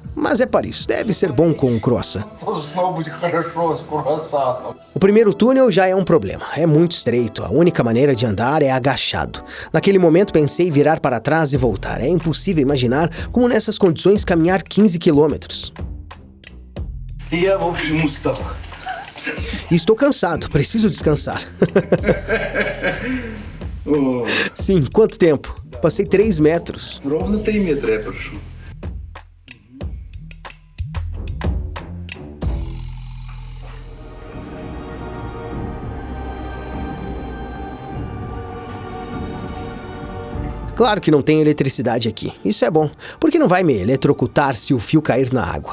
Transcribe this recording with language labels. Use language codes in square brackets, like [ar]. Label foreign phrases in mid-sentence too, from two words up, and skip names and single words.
[pt] Mas é Paris, deve ser bom com um croissant. [ru] Должно быть хорошо с круассаном. [pt] O primeiro túnel já é um problema. É muito estreito. A única maneira de andar é agachado. Naquele momento pensei em virar para trás e voltar. É impossível imaginar como nessas condições caminhar 15 quilômetros. [ru] Я, в общем, устал. [pt] E estou cansado, preciso descansar. Sim, quanto tempo? Passei 3 metros. [ru] Ровно 3 метра я прошел. [pt] Claro que não tem eletricidade aqui. Isso é bom, porque não vai me eletrocutar se o fio cair na água.